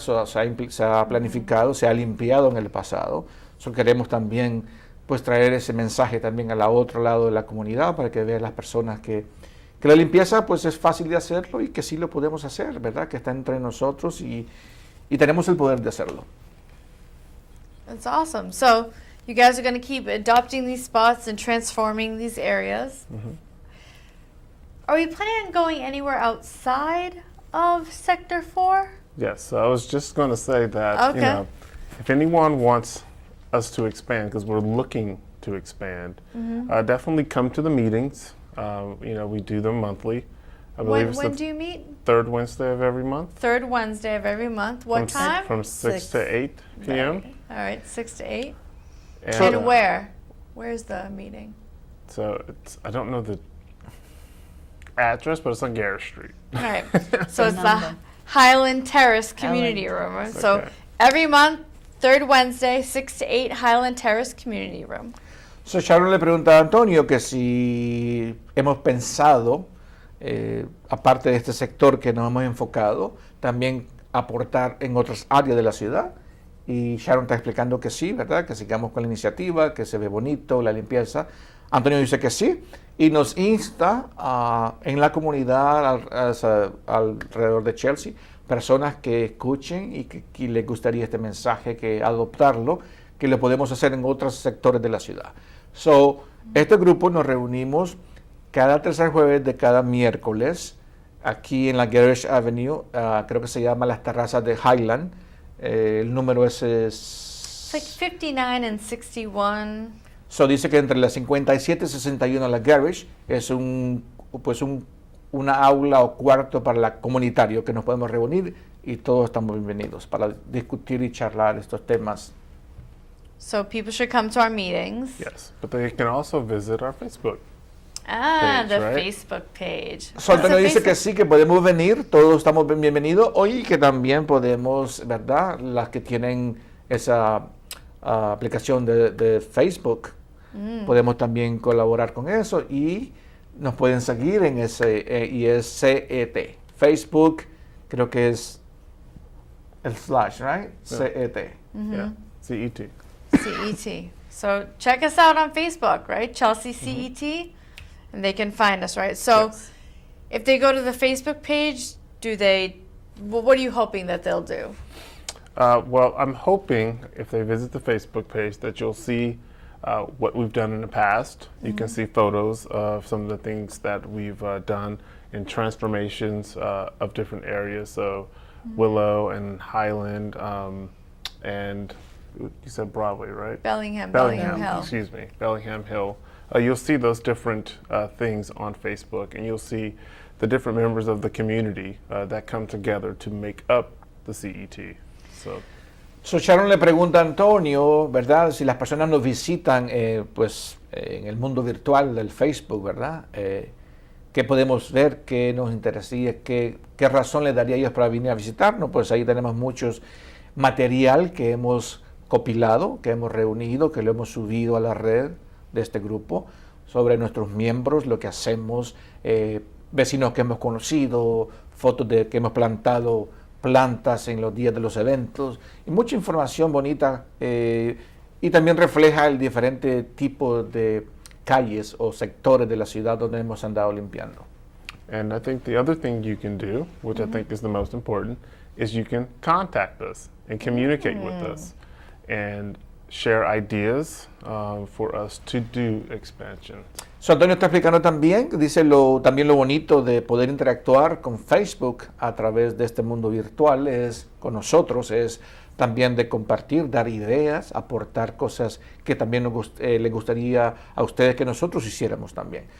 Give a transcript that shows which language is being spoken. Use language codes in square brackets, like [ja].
[es] Se ha planificado, se ha limpiado en el pasado. Queremos también pues traer ese mensaje también al otro lado de la comunidad para que vean las personas que la limpieza pues es fácil de hacerlo y que sí lo podemos hacer, ¿verdad? Que está entre nosotros y tenemos el poder de hacerlo. [en] That's awesome. So, you guys are going to keep adopting these spots and transforming these areas. Are we planning on going anywhere outside of Sector 4? yes, so I was just going to say that, Okay. you know, if anyone wants us to expand, because we're looking to expand, definitely come to the meetings. You know, we do them monthly. I believe it's When the do you meet? third Wednesday of every month. Third Wednesday of every month. What time? From 6 to 8 p.m. All right, 6 to 8. And, And where? Where's the meeting? So I don't know the address, but it's on Garrett Street. All right. So it's the number. Highland Terrace Community Room. So Okay. every month, third Wednesday, 6 to 8, Highland Terrace Community Room. [es] So Sharon le pregunta a Antonio que si hemos pensado, aparte de este sector que nos hemos enfocado, también aportar en otras áreas de la ciudad. Y Sharon está explicando que sí, ¿verdad? Que sigamos con la iniciativa, que se ve bonito, la limpieza. Antonio dice que sí y nos insta en la comunidad alrededor de Chelsea, personas que escuchen y que les gustaría este mensaje, que adoptarlo, que lo podemos hacer en otros sectores de la ciudad. So, este grupo nos reunimos cada tercer jueves de cada miércoles aquí en la Garage Avenue, creo que se llama las terrazas de Highland. El número [en] It's like 59 and 61. [es] So dice que entre las 57 y 61 la Garage es una aula o cuarto para la comunitario que nos podemos reunir y todos estamos bienvenidos para discutir y charlar estos temas. [en] So people should come to our meetings. Yes, but they can also visit our Facebook. The Page, right? Facebook page. So Antonio What's the [es] dice que sí, que podemos venir, todos estamos bienvenidos, hoy que también podemos, ¿verdad? Las que tienen esa aplicación de Facebook, podemos también colaborar con eso y nos pueden seguir en ese, y es CET, Facebook, creo que es el / right? CET. Yeah, CET. CET. [en] So check us out on Facebook, right? Chelsea CET, and they can find us, right? So Yes. if they go to the Facebook page, what are you hoping that they'll do? Well, I'm hoping if they visit the Facebook page that you'll see what we've done in the past. You can see photos of some of the things that we've done in transformations of different areas. So Willow and Highland and you said Broadway, right? Bellingham Hill. Excuse me, Bellingham Hill. You'll see those different things on Facebook, and you'll see the different members of the community that come together to make up the CET. [es] So Sharon le pregunta a Antonio, ¿verdad? Si las personas nos visitan, en el mundo virtual del Facebook, ¿verdad? ¿Qué podemos ver? ¿Qué nos interesaría? ¿Qué razón le daría a ellos para venir a visitarnos? Pues ahí tenemos muchos material que hemos compilado, que hemos reunido, que lo hemos subido a la red de este grupo, sobre nuestros miembros, lo que hacemos, vecinos que hemos conocido, fotos de que hemos plantado plantas en los días de los eventos, y mucha información bonita, y también refleja el diferente tipo de calles o sectores de la ciudad donde hemos andado limpiando. [en] And I think the other thing you can do, which I think is the most important, is you can contact us and communicate with us and share ideas for us to do expansion. [es] So Antonio está explicando también, dice también lo bonito de poder interactuar con Facebook a través de este mundo virtual con nosotros, es también de compartir, dar ideas, aportar cosas que también les gustaría a ustedes que nosotros hiciéramos también.